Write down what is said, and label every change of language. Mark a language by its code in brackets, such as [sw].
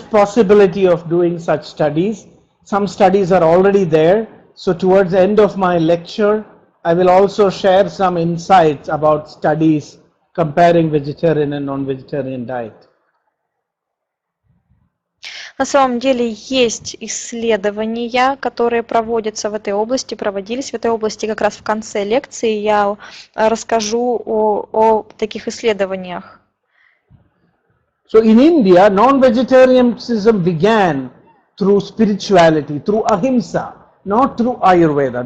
[en] possibility of doing such studies. Some studies are already there. So towards the end of my lecture, I will also share some insights about studies comparing vegetarian and non-vegetarian diet. [ru] На самом деле есть исследования, которые проводятся в этой области, проводились в этой области. Как раз в конце лекции я расскажу о таких исследованиях. [en] So in India, non-vegetarianism began through spirituality, through ahimsa, not through Ayurveda.